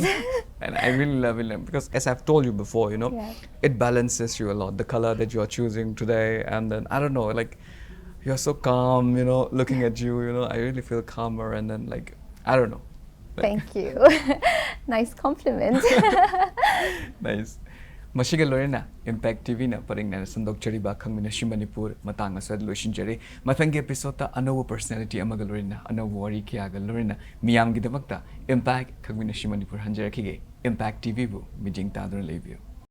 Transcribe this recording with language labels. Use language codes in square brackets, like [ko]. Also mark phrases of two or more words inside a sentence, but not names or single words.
[en] And I really love it because, as I've told you before, you know, it balances you a lot. The color that you're choosing today, and then, I don't know, like, you're so calm, you know, looking at you, you know, I really feel calmer, and then, like, I don't know. Thank you. Nice compliment. [mni] Nice. Mashiga Lorena, Impact TV na paring na sandok chariba KHANGMINASHI Manipur matang asad loishinjari. Matang episode ta anowo personality amaga Lorena, anowo wari kiyaga Lorena. Miyam gidamakta Impact KHANGMINASHI Manipur hanjara kige. Impact TV bu mijing tadron leavyo.